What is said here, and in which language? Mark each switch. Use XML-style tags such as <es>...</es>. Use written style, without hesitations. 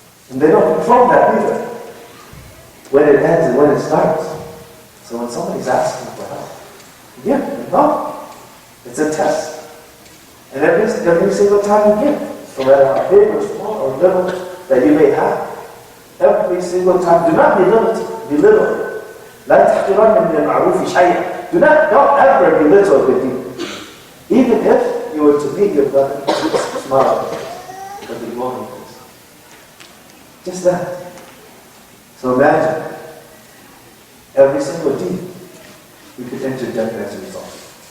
<en>And they don't control that either. When it ends and when it starts. So when somebody's asking for help, give them help. It's a test. And every single time you give, no matter how big or small or little that you may have, every single time, do not belittle.</en> <ar>لا تحقرن من المعروف شيئا.</ar> <en>Don't ever belittle good deed. Even if you were to meet your brother, smile, but be morning. Just that. So imagine, every single deed, you could enter Jannah as a result.</en>